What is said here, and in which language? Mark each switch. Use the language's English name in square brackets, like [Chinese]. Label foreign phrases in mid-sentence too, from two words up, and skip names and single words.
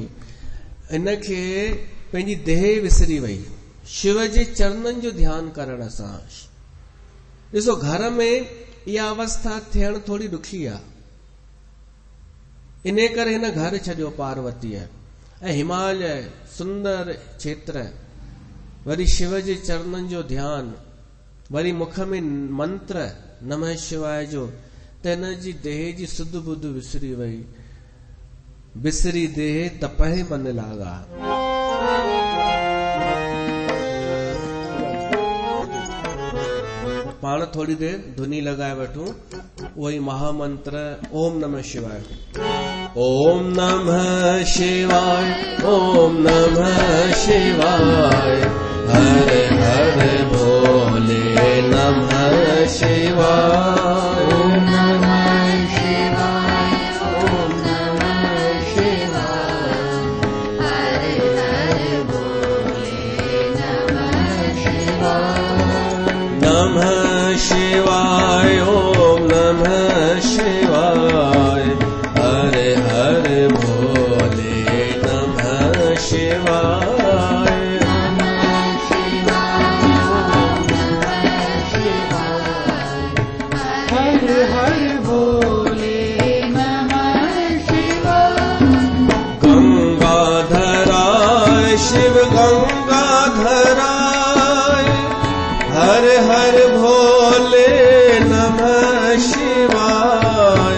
[Sindhi] इनखे पंहिंजी देह विसरी वई शिव जे चरणनि जो ध्यानु करण सां। ॾिसो, घर में इहा अवस्था थियण थोरी ॾुखी आहे। इन करे हिन घर छॾियो पार्वतीअ ऐं हिमालय सुंदर क्षेत्र, वरी शिव जे चरणनि जो ध्यान, वरी मुख में मंत्र [Sanskrit] नमः शिवाय [Sindhi] जो, त हिन जी देह जी सुध बुध विसरी वई। [Awadhi] बिसरी देह तपहि मन लागा। [Sindhi] पाण थोड़ी देर धुनी लगाए वठूं, वही महामंत्र [Sanskrit] ओम नमः शिवाय। ओम नमः शिवाय, ओम नमः शिवाय, हर हर भोले नमः शिवाय। ओम नमः शिवाय, ओम नमः शिवाय, हर हर भोले नमः शिवाय। नमः शिवाय, ओम नमः शिवाय, हर हर भोले नमः शिवाय। शिव गंगाधराय, हर हर भोले नमः शिवाय।